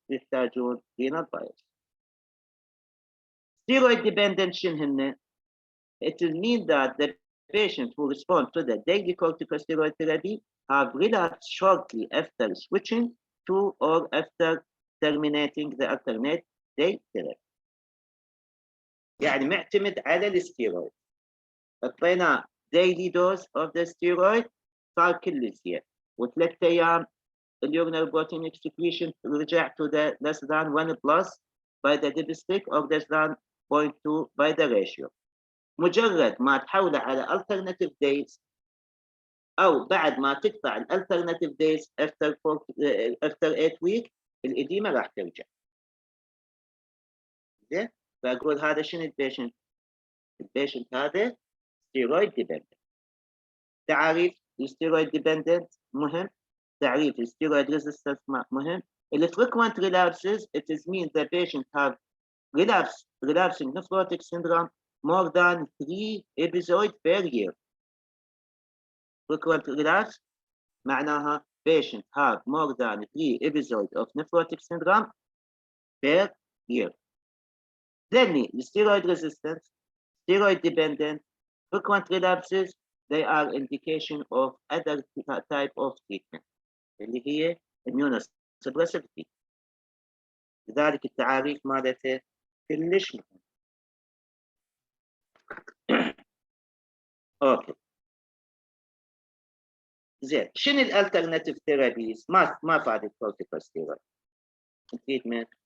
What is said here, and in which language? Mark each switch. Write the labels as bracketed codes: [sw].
[ar] يحتاجون [en] renal biopsy. Steroid dependent [ar] شنهن؟ [en] It will mean that the patients who respond to the daily corticosteroid therapy have relapsed shortly after switching to or after terminating the alternate day therapy. [ar] يعني معتمد على الستيرويد. اعطيناه [en] daily dose of the steroid [ar] صار كل زين، وثلاث ايام اليورينال بروتين [en] excretion [ar] رجع [en] to the less than 1 plus by the dipstick or less than 0.2 by the ratio. [ar] مجرد ما تحوله على alternative days او بعد ما تقطع alternative days [en] after 8 weeks [ar] الإديمة راح ترجع. زين؟ فأقول هذا شنو البيشنت؟ البيشنت هذا steroid dependent. تعريف الستيرويد dependent مهم. تعريف الستيرويد resistance مهم. [en] frequent relapses it is mean the patient have relapsing nephrotic syndrome more than 3 episodes per year. Frequent relapse [ar] معناها [en] patient have more than 3 episodes of nephrotic syndrome per year. Then the steroid resistance, steroid dependent, frequent relapses, they are indication of other type of treatment [ar] اللي هي [en] immunosuppressive treatment. [ar] لذلك التعاريف مالته كلش مهم. اوكي زين، شنو الالترناتيف ثيرابيز؟ ما فادت كورتيكوستيرويد تريتمنت.